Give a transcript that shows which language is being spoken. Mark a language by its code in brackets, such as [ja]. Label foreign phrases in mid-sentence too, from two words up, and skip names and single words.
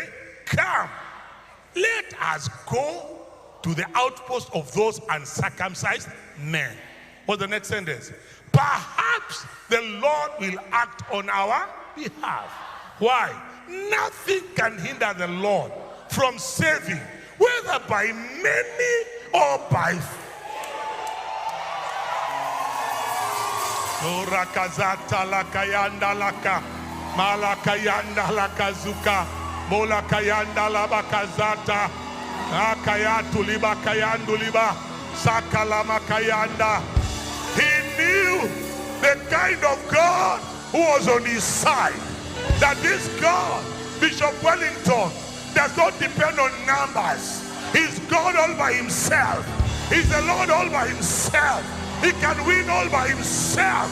[en] "Come, let us go to the outpost of those uncircumcised men." What's the next sentence? "Perhaps the Lord will act on our behalf." Why? Nothing can hinder the Lord from saving, whether by many or by few. Rakazata lakayanda laka, malakayanda lakazuka, molakayanda labakazata. Akayatuliba kayanduliba sakalama kayanda. He knew the kind of God who was on his side. That this God, Bishop Wellington, does not depend on numbers. He's God all by himself. He's the Lord all by himself. He can win all by himself.